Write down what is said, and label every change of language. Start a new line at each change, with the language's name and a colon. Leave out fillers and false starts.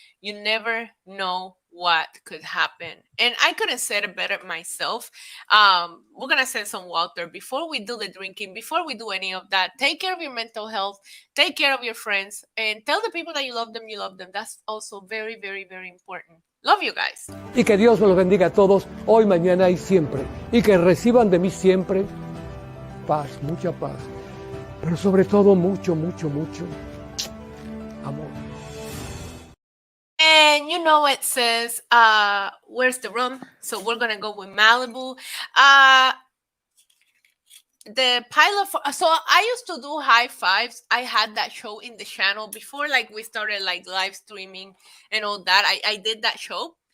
English: You never know what could happen. And I couldn't have said it better myself. We're going to send some water before we do the drinking, before we do any of that. Take care of your mental health. Take care of your friends. And tell the people that you love them, you love them. That's also very, very, very important. Love you guys.
Spanish: Y que Dios me los bendiga a todos, hoy, mañana y siempre. Y que reciban de mí siempre paz, mucha paz. Pero sobre todo mucho, mucho, mucho amor.
English: And you know it says, where's the rum? So we're going to go with Malibu. The pilot so I used to do high fives. I had that show in the channel before like we started like live streaming and all that. I did that show.